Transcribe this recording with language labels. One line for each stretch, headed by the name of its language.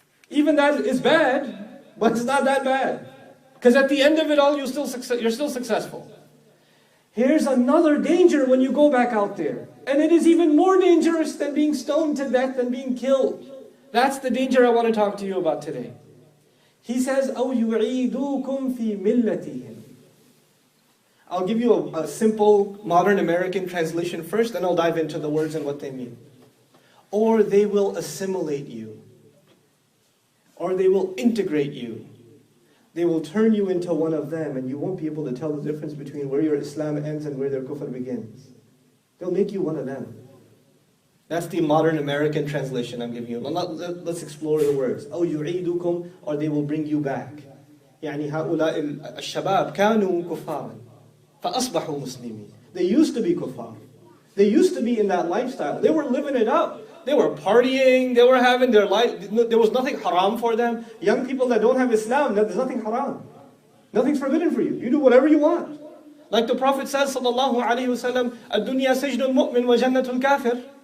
English: Even that is bad, but it's not that bad. Because at the end of it all, you're still successful. Here's another danger when you go back out there. And it is even more dangerous than being stoned to death and being killed. That's the danger I want to talk to you about today. He says,
Arabic: أَوْ يُعِيدُوكُمْ فِي مِلَّتِهِمْ.
English: I'll give you a simple modern American translation first, then I'll dive into the words and what they mean. Or they will assimilate you. Or they will integrate you. They will turn you into one of them, and you won't be able to tell the difference between where your Islam ends and where their kufr begins. They'll make you one of them. That's the modern American translation I'm giving you. Let's explore the words.
Arabic: أو يعيدكم,
English: or they will bring you back.
Arabic: يعني هؤلاء الشباب كانوا كفارا فأصبحوا مسلمين.
English: They used to be kuffar. They used to be in that lifestyle. They were living it up. They were partying. They were having their life. There was nothing haram for them. Young people that don't have Islam, there's nothing haram. Nothing's forbidden for you. You do whatever you want. Like the Prophet says, sallallahu alaihi wasallam,
Arabic: الدنيا سجن المؤمن وجنة الكافر.